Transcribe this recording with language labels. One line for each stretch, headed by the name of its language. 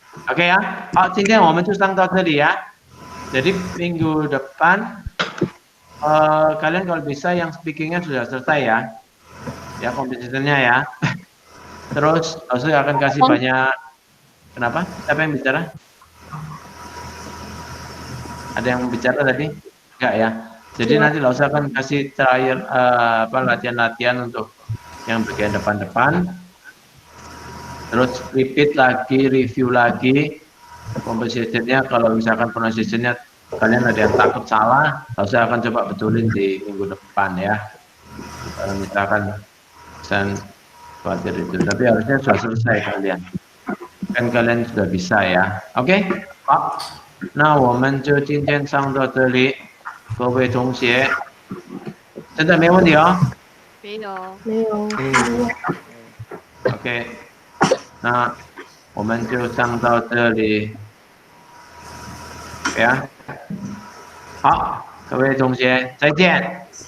Indonesian: Oke ya,
Chinese: 好，今天我们就上到这里
Indonesian: ya. Jadi minggu depan kalian kalau bisa yang speakingnya sudah selesai ya, ya kompetisinya ya. Terus saya akan kasih banyak. Kenapa? Siapa yang bicara? Ada yang bicara tadi? Enggak ya. Jadi nanti saya akan kasih trial latihan-latihan untuk yang bagian depan-depan. Terus repeat lagi, review lagi komposisinya. Kalau misalkan pronunciation-nya kalian ada yang takut salah, saya akan coba betulin di minggu depan ya. Kalau misalkan khawatir itu, tapi harusnya sudah selesai kalian. Kan kalian sudah bisa ya. Oke?
Chinese: 好，那我们就今天上到这里，各位同学，真的没问题哦。没有。没有。 OK，那我们就上到这里，呀，好，各位同学再见。